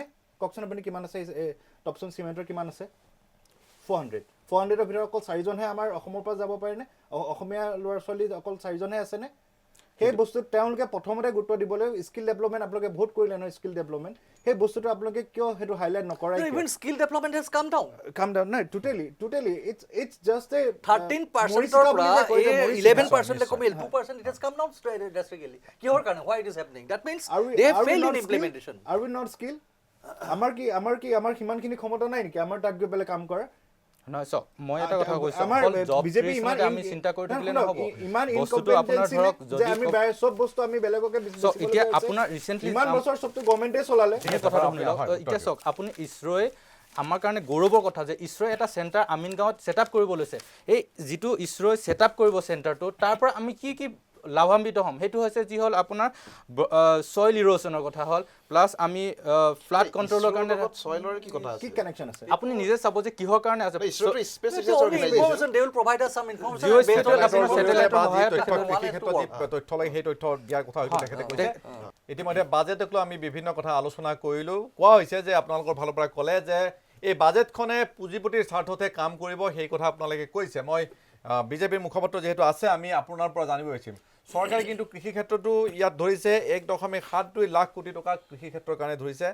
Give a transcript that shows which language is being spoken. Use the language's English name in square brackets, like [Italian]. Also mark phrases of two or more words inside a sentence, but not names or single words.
[Assamese] কওকচোন আপুনি কিমান আছে? টপচন চিমেণ্টৰ কিমান আছে? 400ৰ ভিতৰত অকল 4 জনহে আমাৰ অসমৰ পৰা যাব পাৰেনে? অসমীয়া ল'ৰা ছোৱালী অকল 4 জনহে আছেনে? সেই বস্তুত তেওঁলোকে প্ৰথমতে গুৰুত্ব দিবলৈ [English] skill development [Assamese] আপোনালোকে ভোট কৰিলে নহয়, [English] skill development [Assamese] সেই বস্তুটো আপোনালোকে কিয় সেইটো হাইলাইট নকৰাই? [English] Even skill development has come down. নাই, টোটেলি it's just a [Assamese] 13%ৰ পৰা 11% কমি [English] 2% it has come down drastically. [Assamese] কিহৰ কাৰণে? [English] Why it is happening? That means they have failed in implementation. Are we not skilled? [Assamese] আমাৰ সিমানখিনি ক্ষমতা নাই নেকি আমাৰ তাত গৈ পেলাই কাম কৰা? নহয় চাওক, মই এটা কথা কৈছোঁ, আমাৰ জব বিজেপি ক্ৰিয়েশ্যনতে আমি চিন্তা কৰি থাকিলে নহ'ব। ইমান বস্তুটো আপোনাৰ ধৰক যদি চব বস্তু আমি বেলেগকে এতিয়া আপোনাৰ ৰিচেণ্টলি ইমান বছৰ চবটো গভৰ্ণমেণ্টে চলালে। কথাটো শুনি লওক। এতিয়া চাওক, আপুনি ইছৰোৱে আমাৰ কাৰণে গৌৰৱৰ কথা যে ইছৰোৱে এটা চেণ্টাৰ আমিনগাঁৱত [English] set up [Assamese] কৰিব লৈছে। এই যিটো ইছৰোৱে [English] set up [Assamese] কৰিব চেণ্টাৰটো, তাৰ পৰা আমি কি কি লাভান্বিত হ'ম? সেইটো হৈছে যি হ'ল আপোনাৰ [English] soil erosion [Assamese] কথা হ'ল, প্লাছ আমি [English] flood control [Assamese] কাৰণে ছইলৰ কি কথা আছে? কি কানেকশ্যন আছে? আপুনি নিজে চাব যে কিহৰ কাৰণে আছে। [English] Information, they will provide us some information. [Assamese] তথ্য লাগে সেই তথ্য দিয়াৰ কথা হয়তো তেখেতে কৈছে। ইতিমধ্যে বাজেটক লৈ আমি বিভিন্ন কথা আলোচনা কৰিলোঁ। কোৱা হৈছে যে আপোনালোকৰ ফালৰ পৰা ক'লে যে এই বাজেটখনে পুঁজিপতিৰ স্বাৰ্থতহে কাম কৰিব, সেই কথা আপোনালোকে কৈছে। মই বিজেপিৰ মুখপাত্ৰ যিহেতু আছে, আমি আপোনাৰ পৰা জানিব বিচাৰিম, চৰকাৰে কিন্তু কৃষি ক্ষেত্ৰতো ইয়াত ধৰিছে 1.72 লাখ কোটি টকা কৃষি ক্ষেত্ৰৰ কাৰণে ধৰিছে।